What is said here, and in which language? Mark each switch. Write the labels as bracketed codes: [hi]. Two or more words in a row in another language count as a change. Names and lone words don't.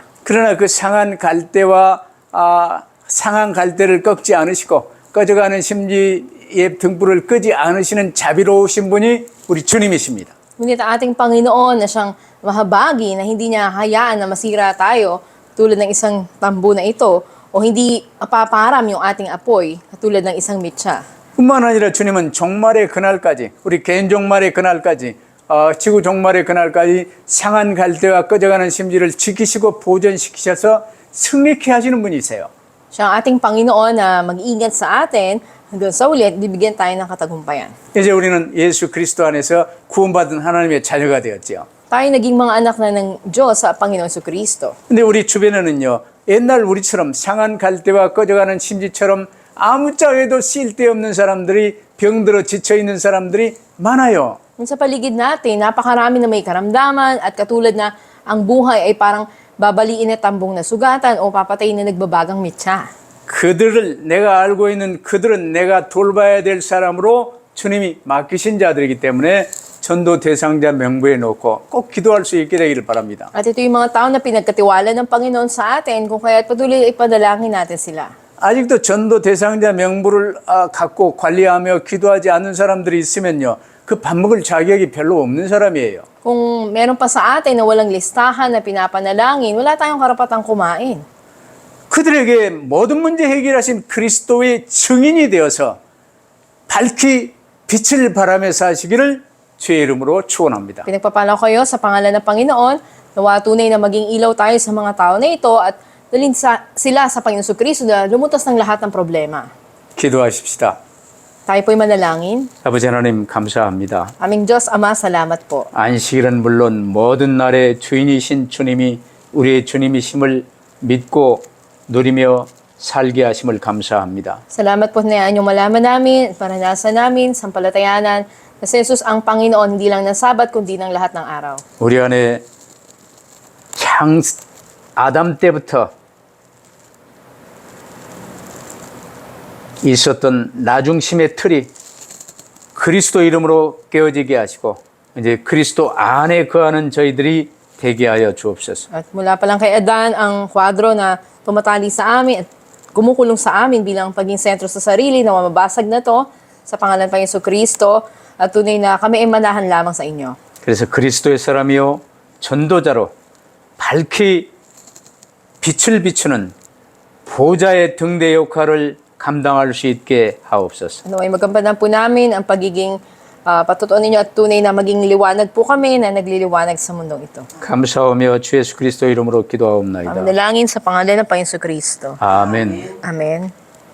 [ko] 그러나 그 상한 갈대와 상한 갈대를 꺾지 않으시고 꺼져가는 심지의 등불을 끄지 않으시는 자비로우신 분이 우리 주님이십니다. [tl] Ngunit ang ating Panginoon na siyang mahabagi na hindi niya hayaan na masira tayo tulad ng isang tambo na ito o hindi paparam yung ating apoy tulad ng isang mitsa. [ko] 뿐만 아니라 주님은 종말의 그날까지, 우리 개인 종말의 그날까지, 지구 종말의 그날까지 상한 갈대와 꺼져가는 심지를 지키시고 보존시키셔서 승리케 하시는 분이세요. [tl] Siya ang ating Panginoon na mag-iingat sa atin hanggang sa uli at bibigyan tayo ng katagumpayan. [ko] 이제 우리는 예수 그리스도 안에서 구원받은 하나님의 자녀가 되었지요. [tl] Tayo naging mga anak na ng Diyos sa Panginoon Jesucristo. [ko] 근데 우리 주변에는요, 옛날 우리처럼 상한 갈대와 꺼져가는 심지처럼 아무짝에도 쓸데없는 사람들이 병들어 지쳐있는 사람들이 많아요. [tl] Sa paligid natin, napakarami na may karamdaman at katulad na ang buhay ay parang babaliin na tambong na sugatan o papatayin na nagbabagang mitsa. [ko] 그들을 내가 알고 있는 그들은 내가 돌봐야 될 사람으로 주님이 맡기신 자들이기 때문에 전도 대상자 명부에 놓고 꼭 기도할 수 있게 되기를 바랍니다. [tl] At ito yung mga tao na pinagkatiwala ng Panginoon sa atin kung kaya't patuloy ipadalangin natin sila. [ko] 아직도 전도 대상자 명부를 갖고 관리하며 기도하지 않는 사람들이 있으면요, 그 밥 먹을 자격이 별로 없는 사람이에요. [tl] Kung meron pa sa atin na walang listahan na pinapanalangin, wala tayong karapatang kumain. [ko] 그들에게 모든 문제 해결하신 그리스도의 증인이 되어서 밝히 빛을 발하며 사시기를 주의 이름으로 축원합니다. [tl] Pinagpapala ko kayo sa pangalan ng Panginoon, nawa tunay na maging ilaw tayo sa mga tao na ito at dalhin sila sa Panginoon Jesucristo na lumutas ng lahat ng problema. [ko] 기도하십시다. [tl] Tayo po'y manalangin. [ko] 아버지 하나님 감사합니다. [tl] Aming Diyos, Ama, salamat po. [ko] 안식일은 물론 모든 날의 주인이신 주님이 우리의 주님이심을 믿고 누리며 살게 하심을 감사합니다. [tl] Salamat po na inyong malaman namin at paranasan namin, sampalatayanan, na si Jesus ang Panginoon, hindi lang ng Sabat, kundi ng lahat ng araw. [ko] 우리 안에 아담 때부터 있었던 나중심의 틀이 그리스도 이름으로 깨어지게 하시고 이제 그리스도 안에 거하는 저희들이 되게 하여 주옵소서. [tl] At mula pa lang kay Adan, ang kwadro na tumatali sa amin at kumukulong sa amin bilang paging sentro sa sarili na mamabasag na to sa pangalan ng Jesucristo at tunay na kami ay manahan lamang sa inyo. [ko] 그래서 그리스도의 사람이요 전도자로 밝히 빛을 비추는 보좌의 등대 역할을 감당할 수 있게 하옵소서. [tl] Ano ay magampanan po namin ang pagiging patutuan ninyo at tunay na maging liwanag po kami na nagliliwanag sa mundong ito. [ko] 감사하며 주 예수 그리스도 이름으로 기도하옵나이다. [tl] Manalangin sa pangalan ng Panginoon Jesucristo. [ko] 아멘. [tl] Amen.